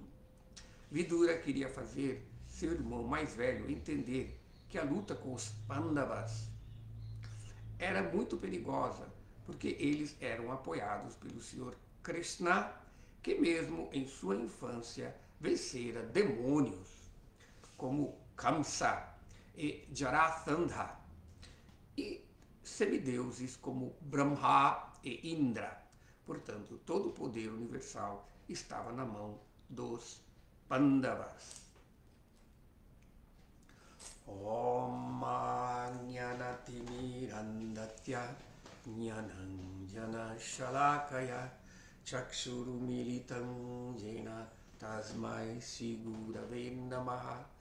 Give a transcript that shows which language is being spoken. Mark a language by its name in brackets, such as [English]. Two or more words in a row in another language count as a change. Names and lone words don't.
[Portuguese] Vidura queria fazer seu irmão mais velho entender que a luta com os Pandavas era muito perigosa, porque eles eram apoiados pelo Senhor Krishna, que mesmo em sua infância vencera demônios como Kamsa e Jarasandha, e semideuses como Brahma e Indra. Portanto, todo o poder universal estava na mão dos Pandavas. [Sanskrit] ॐ अज्ञानतिमिरान्धस्य ज्ञानाञ्जनशलाकया चक्षुरुन्मीलितं येन तस्मै श्रीगुरवे नमः.